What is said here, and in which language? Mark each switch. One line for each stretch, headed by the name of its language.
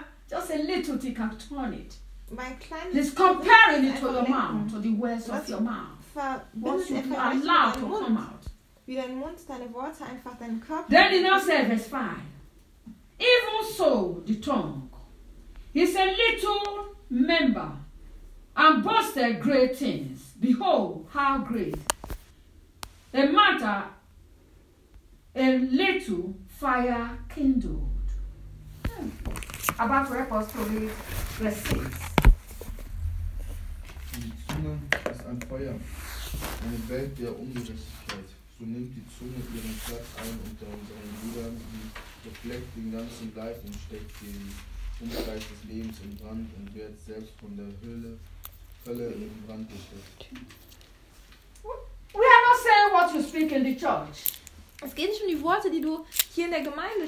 English: Just a little thing can turn it. He's comparing it to your mouth, to the words of your mouth. Once you allow to come out.
German: Wie dein Mund, deine Worte, einfach deinen Körper.
English: Then he now says, verse 5. Even so, the tongue is a little member and boasted great things. Behold, how great. A matter, a little fire kindled. About to help us to read verse 6.
German: Die Zunge ist ein Feuer, eine Welt der Ungerechtigkeit. So nimmt die Zunge ihren Platz ein unter unseren Brüdern, und befleckt den ganzen Leib und steckt den Unkreis des Lebens in Brand und wird selbst von der Hölle in Brand gesteckt.
English: We are not saying what you speak in the church.
German: Es geht nicht um die Worte, die du hier in der Gemeinde sprichst.